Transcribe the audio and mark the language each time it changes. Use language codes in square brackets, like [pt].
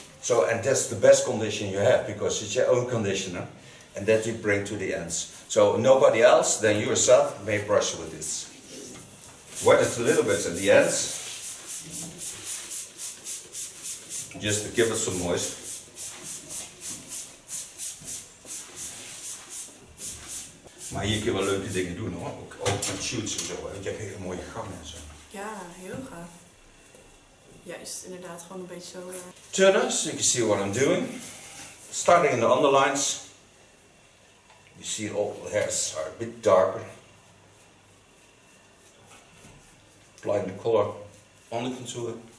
[en] So, and that's the best condition you have because it's your own conditioner. And that you bring to the ends. So nobody else than you yourself may brush with this. Wet it a little bit at the ends. Just to give it some moist. [nl] Maar hier kun je wel leuke dingen doen hoor. Ook met shoots en zo. Je hebt hele mooie gangen en zo. Ja, heel gaaf. Juist, inderdaad, gewoon een beetje zo... [en] Turner, so you can see what I'm doing. Starting in the underlines. You see all the hairs are a bit darker. Applying the color on the contour.